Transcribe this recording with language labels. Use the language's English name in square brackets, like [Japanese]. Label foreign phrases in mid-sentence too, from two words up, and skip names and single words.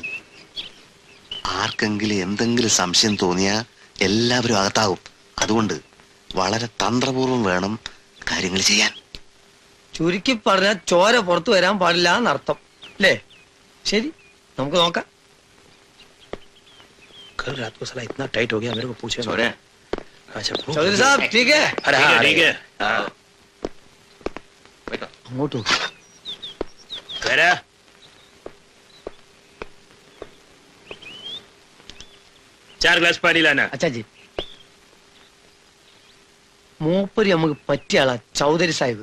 [Malayalam] ആർക്കെങ്കിലും എന്തെങ്കിലും സംശയം തോന്നിയാ എല്ലാവരും അകത്താവും. അതുകൊണ്ട് വളരെ തന്ത്രപൂർവ്വം വേണം കാര്യങ്ങൾ ചെയ്യാൻ. ചുരുക്കി പറഞ്ഞാൽ ചോര പുറത്തു വരാൻ പാടില്ല എന്നർത്ഥം അല്ലേ? ശരി, നമുക്ക് നോക്കാം. [Hindi] कल रात को साला इतना टाइट हो गया मेरे को पूछे। अच्छा चौधरी साहब ठीक है? अरे हाँ ठीक है। [Malayalam] അങ്ങോട്ട് നോക്ക്. [Hindi] वरा 4 ग्लास पानी लाना. [Malayalam] അച്ചാജി, മൂപ്പര് നമുക്ക് പറ്റിയ ആളാ ചൗധരി സാഹിബ്.